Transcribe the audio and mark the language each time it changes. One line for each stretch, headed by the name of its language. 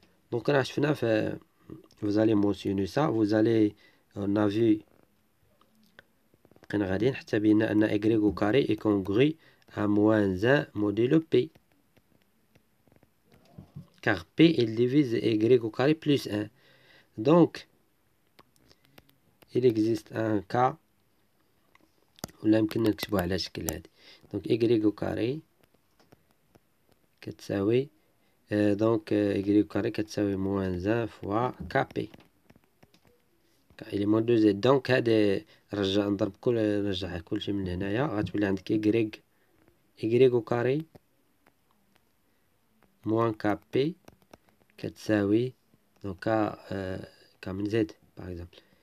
French: Donc là, vous allez mentionner ça. On a vu
Arabic: حتى بينا
French: أن y au carré est congru à moins 1 modulo p. Car p il divise y au carré plus 1. Donc, il existe un cas
Arabic: ولا يمكننا نكتبوه على الشكل هذا.
French: Donc y au carré كتساوي donc y au carré كتساوي moins 1 fois kp élément 2z.
Arabic: donc هذا نرجع كلشي من هنايا غتولي عندك
French: y au carré moins kp
Arabic: كتساوي donc k من z par exemple.